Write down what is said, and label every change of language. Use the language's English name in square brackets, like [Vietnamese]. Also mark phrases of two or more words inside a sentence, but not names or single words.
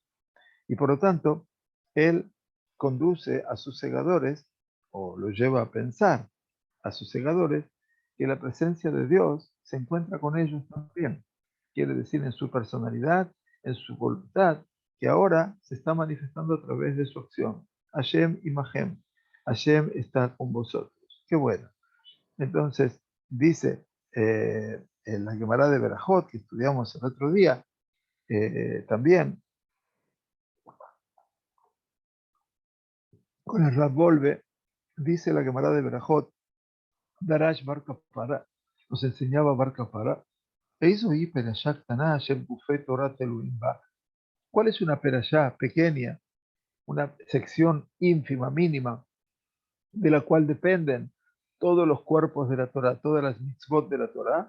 [Spanish] Y por lo tanto, él conduce a sus segadores, o lo lleva a pensar a sus segadores, que la presencia de Dios se encuentra con ellos también. Quiere decir en su personalidad, en su voluntad, que ahora se está manifestando a través de su acción. [Hebrew] השם עמהם. [Spanish] Hashem está con vosotros. Qué bueno. Entonces, dice en la Gemara de Berajot, que estudiamos el otro día, también, con el Rab Volve, dice la Gemara de Berajot, Darash Bar Kapara, nos enseñaba Bar Kapara, ¿cuál es una perashá pequeña, una sección ínfima, mínima, de la cual dependen todos los cuerpos de la Torah, todas las mitzvot de la Torah?